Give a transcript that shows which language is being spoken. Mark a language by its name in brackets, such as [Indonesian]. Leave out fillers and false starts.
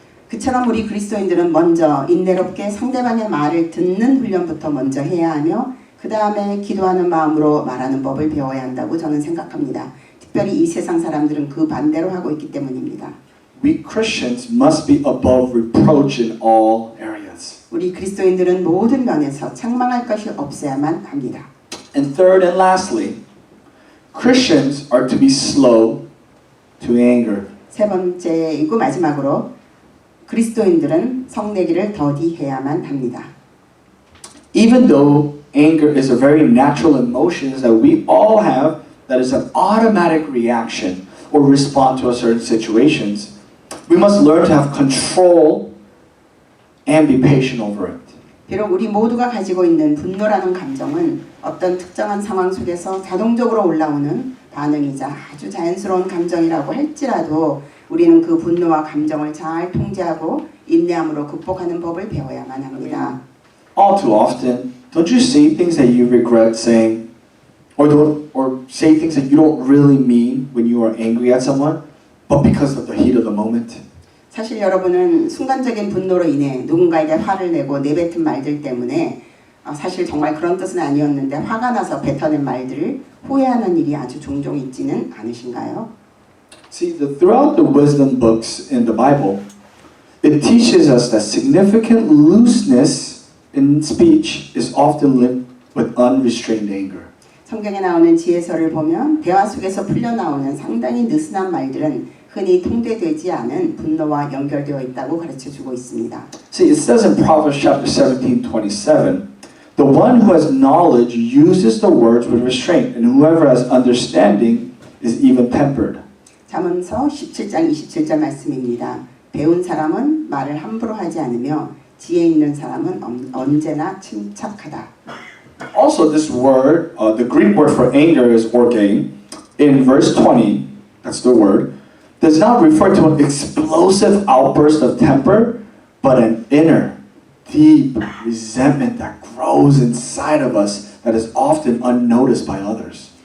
[Korean] 그처럼 우리 그리스도인들은 먼저 인내롭게 상대방의 말을 듣는 훈련부터 먼저 해야 하며 그 다음에 기도하는 마음으로 말하는 법을 배워야 한다고 저는 생각합니다. 특별히 이 세상 사람들은 그 반대로 하고 있기 때문입니다. [English] We Christians must be above reproach in all areas. [Korean] 우리 그리스도인들은 모든 면에서 책망할 것이 없어야만 합니다. [English] And third and lastly, Christians are to be slow to anger. [Korean] 세 번째이고 마지막으로 그리스도인들은 성내기를 더디해야만 합니다. [English] Even though anger is a very natural emotion that we all have, that is an automatic reaction or respond to a certain situations, we must learn to have control and be patient over it. [Korean] 비록 우리 모두가 가지고 있는 분노라는 감정은 어떤 특정한 상황 속에서 자동적으로 올라오는 반응이자 아주 자연스러운 감정이라고 할지라도 우리는 그 분노와 감정을 잘 통제하고 인내함으로 극복하는 법을 배워야만 합니다. [English] All too often, don't you say things that you regret saying, or say things that you don't really mean when you are angry at someone, but because of the heat of the moment? [Korean] 사실 여러분은 순간적인 분노로 인해 누군가에게 화를 내고 내뱉은 말들 때문에 사실 정말 그런 뜻은 아니었는데 화가 나서 뱉어낸 말들을 후회하는 일이 아주 종종 있지는 않으신가요? [English] See, throughout the wisdom books in the Bible, it teaches us that significant looseness in speech is often linked with unrestrained anger. [Korean] 성경에 나오는 지혜서를 보면 대화 속에서 풀려나오는 상당히 느슨한 말들은 흔히 통제되지 않은 분노와 연결되어 있다고 가르쳐주고 있습니다. [English] See, it says in Proverbs chapter 17:27, the one who has knowledge uses the words with restraint, and whoever has understanding is even tempered. [Korean] 잠언서 17장 27절 말씀입니다. 배운 사람은 말을 함부로 하지 않으며 지혜 있는 사람은 언제나 침착하다. [English] Also, this word, the Greek word for anger is orge. In verse 20, that's the word, does not refer to an explosive outburst of temper, but an inner, deep resentment that grows inside of us that is often unnoticed by others.